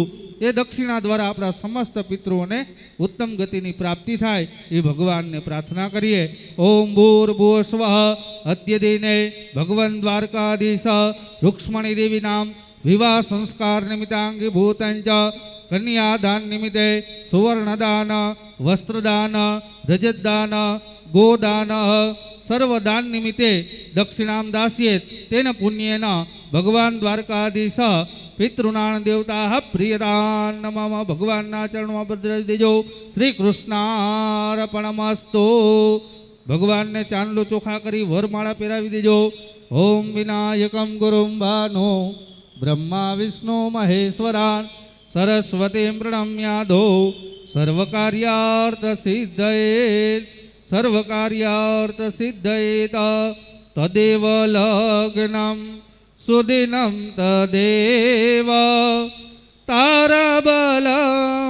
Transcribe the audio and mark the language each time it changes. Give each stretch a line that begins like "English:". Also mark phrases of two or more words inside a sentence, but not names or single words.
Gujarati: એ દક્ષિણા દ્વારા આપણા સમસ્ત પિતૃઓને ઉત્તમ ગતિની પ્રાપ્તિ થાય એ ભગવાનને પ્રાર્થના કરીએ।
Sanskrit: ઓમ ભૂર્ભુવઃ સ્વઃ અદ્ય દિને ભગવન દ્વારકાધીશ રૂક્ષ્મણી દેવીનામ વિવાહ સંસ્કાર નિમિત્તાંગીભૂતંચ કન્યાદાન નિમિત્તે સુવર્ણદાન વસ્ત્રદાન રજતદાન गोदान सर्वदान निमित्ते दक्षिणां दास्येत् तेन पुण्येन भगवान द्वारकाधीश पितृनाण देवता प्रियदान नमः।
Gujarati: ભગવાનના ચરણોં બદ્ર દેજો।
Sanskrit: श्री कृष्णार्पणमस्तु।
Gujarati: ભગવાન ને ચાંદલો ચોખા કરી વરમાળા પેરાવી દેજો।
Sanskrit: ओम विनायकं गुरुं भानो ब्रह्मा विष्णु महेश्वरान् सरस्वतीं प्रणम्यादो सर्वकार्यार्थ सिद्धये सर्वकार्यार्थ सिद्धयेत तदेव लग्नं सुदिनं तदेव ताराबलं